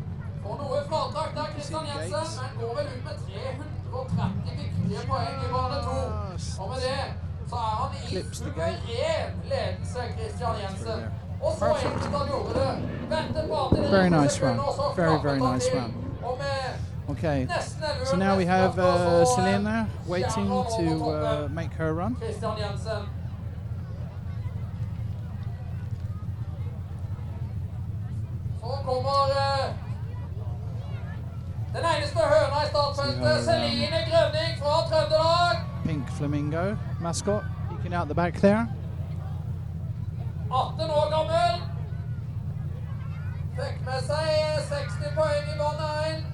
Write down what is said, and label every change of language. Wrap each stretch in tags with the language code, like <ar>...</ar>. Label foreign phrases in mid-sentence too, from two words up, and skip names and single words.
<en>Clips the gate. Perfect. Very nice run. Very, very nice run. Okay, so now we have Selena waiting to make her run.</en> <no>Så kommer den eneste høna i startfeltet, Celine Grønning fra Trøndelag.</no> <en>Pink flamingo mascot peeking out the back there.</en> <no>18 år gammel. Fikk med seg 60 poeng i bane 1.</no>